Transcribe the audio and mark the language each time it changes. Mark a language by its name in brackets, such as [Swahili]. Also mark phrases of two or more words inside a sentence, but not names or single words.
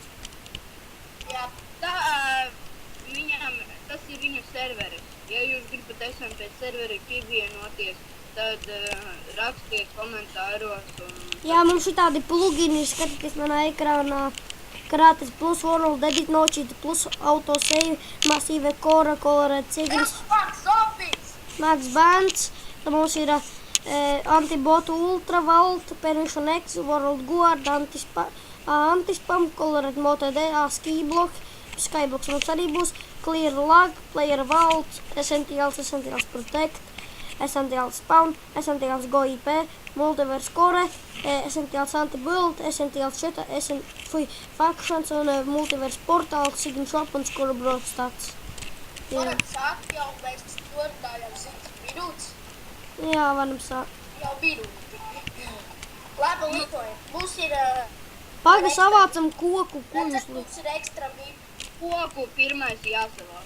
[Latvian] Jā, Tas ir viņa serveris. Ja jūs gribat SMP serveri pievienoties, tad rakstiet komentāros un... Jā, mums ir tādi plugini, skatieties manā ekrānā. Krates plus World Edit Nočīt plus Autosave, Massive Core, Colored Cigars, Max Bands. Tad mums ir Antibotu Ultra Vault, Permission X, World Guard, Antispam, Colored MotoD, Skyblock. Skyblocks mums arī būs, Clear Lag, Player Vault, Essentials Protect, Essentials Spawn, Essentials Go IP, Multiverse Core, Essentials Anti-Build, Essentials Sheta, Factions un Multiverse Portal, Sign Shop un Skura Broadstats. varam sākt jau, mēs turpinājām 100 minūtes. Jā, varam sākt. Jau minūti. Labi, litojam. Mums ir... Paga savācam koku, ko jūs Redzat, mums ir ekstra VIP. Koku pirmais jāsavāk.